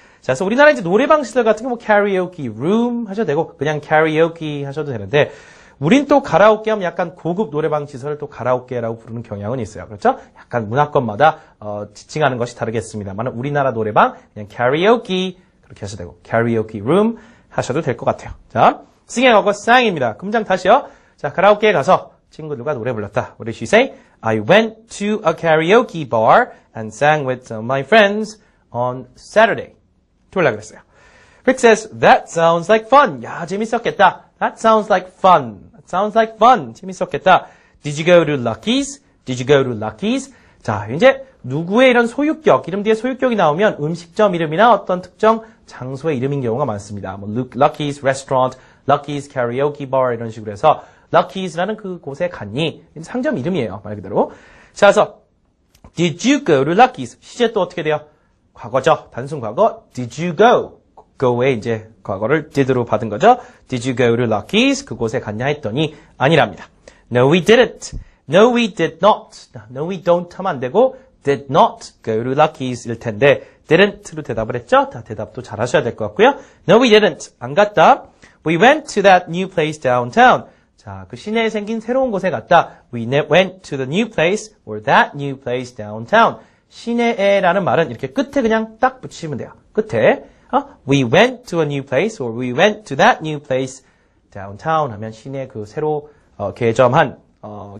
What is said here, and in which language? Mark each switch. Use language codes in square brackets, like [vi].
[ko] 자, 그래서 우리나라 이제 노래방 시설 같은 거 뭐 karaoke room 하셔도 되고 그냥 karaoke 하셔도 되는데, 우린 또 가라오케 하면 약간 고급 노래방 시설을 또 가라오케라고 부르는 경향은 있어요. 그렇죠? 약간 문화권마다 지칭하는 것이 다르겠습니다만 우리나라 노래방 그냥 karaoke 그렇게 하셔도 되고 karaoke room 하셔도 될 것 같아요. 자, sing의 과거 sang입니다. 금장 다시요. 자, 가라오케에 가서 친구들과 노래 불렀다. [en] What did she say? I went to a karaoke bar and sang with some of my friends on Saturday. [ko] 이렇게 그랬어요. [en] Rick says, that sounds like fun. [ko] 야, 재밌었겠다. [en] That sounds like fun. That sounds like fun. [ko] 재밌었겠다. [en] Did you go to Lucky's? Did you go to Lucky's? [ko] 자, 이제 누구의 이런 소유격, 이름 뒤에 소유격이 나오면 음식점 이름이나 어떤 특정 장소의 이름인 경우가 많습니다. 뭐 Lucky's Restaurant, Lucky's Karaoke Bar 이런 식으로 해서 Lucky's라는 그곳에 갔니? 상점 이름이에요. 말 그대로. 자, 그래서 [en] Did you go to Lucky's? [ko] 시제 또 어떻게 돼요? 과거죠. 단순 과거. [en] Did you go? [ko] go의 이제 과거를 did로 받은 거죠. [en] Did you go to Lucky's? [ko] 그곳에 갔냐 했더니 아니랍니다. [en] No, we didn't. No, we did not. No, we don't [ko] 하면 안 되고 [en] did not go to Lucky's 일 텐데 didn't로 대답을 했죠. [ko] 다 대답도 잘 하셔야 될 것 같고요. [en] No, we didn't. [ko] 안 갔다. [en] We went to that new place downtown. [ko] 자, 그 시내에 생긴 새로운 곳에 갔다. [en] We went to the new place or that new place downtown. [ko] 시내에라는 말은 이렇게 끝에 그냥 딱 붙이면 돼요. 끝에. [en] We went to a new place or we went to that new place downtown [ko] 하면 시내 그 새로 개점한